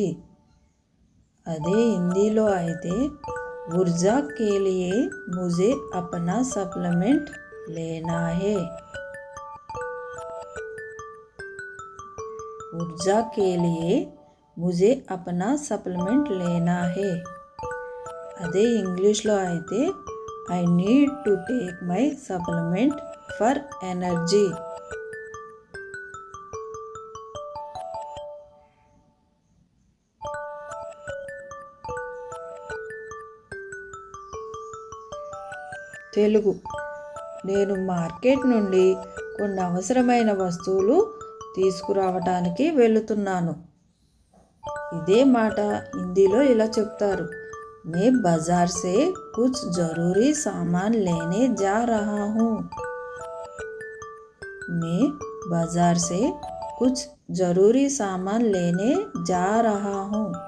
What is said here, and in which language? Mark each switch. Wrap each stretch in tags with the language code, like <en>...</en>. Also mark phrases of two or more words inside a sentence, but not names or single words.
<te>అదే హిందీలో అయితే</te> <hi>ऊर्जा के लिए मुझे अपना सप्लीमेंट लेना है. ऊर्जा के लिए मुझे अपना सप्लीमेंट लेना है.</hi> <te>అదే ఇంగ్లీష్లో అయితే</te> <en>I need to take my supplement for energy.</en> <te>తెలుగు నేను మార్కెట్ నుండి కొన్ని అవసరమైన వస్తువులు తీసుకురావడానికి వెళుతున్నాను. ఇదే మాట హిందీలో ఇలా చెప్తారు,</te> <hi>मैं बाजार से कुछ ज़रूरी सामान लेने जा रहा हूँ. मैं बाजार से कुछ ज़रूरी सामान लेने जा रहा हूँ.</hi>